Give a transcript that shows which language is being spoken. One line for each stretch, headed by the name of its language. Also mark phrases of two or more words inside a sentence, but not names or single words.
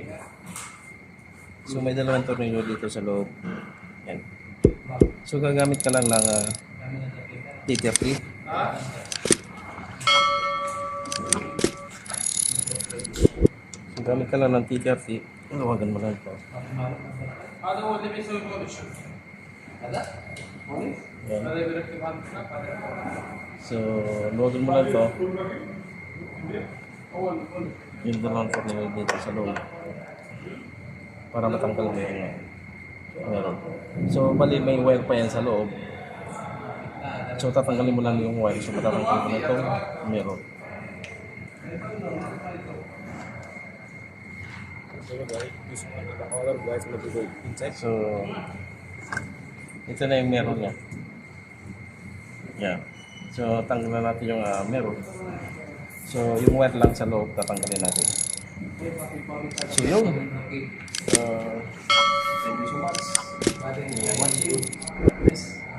Filipino: So may dalawang tornilyo dito sa loob. Yan. So gagamit ka lang ng T30. So gamit ka lang ng T30. Lawagan mo lang ito.
Arabic: هذا هو اللي بيسوي بولش هذا
Filipino: Yan.
Arabic: هذا بيركب هذا
Filipino: So lawagan mo lang ito.
Arabic: اول
Filipino: Yung dalawang tornilyo dito sa loob para matanggal mo yung meron. So bali may wire pa yan sa loob. So tatanggalin mo lang yung wire. So matatanggal mo na itong meron. So ito na yung meron niya. Yeah. So tanggalin natin yung meron. So yung wire lang sa loob tatanggalin natin. So yun.
English: Thank you so much.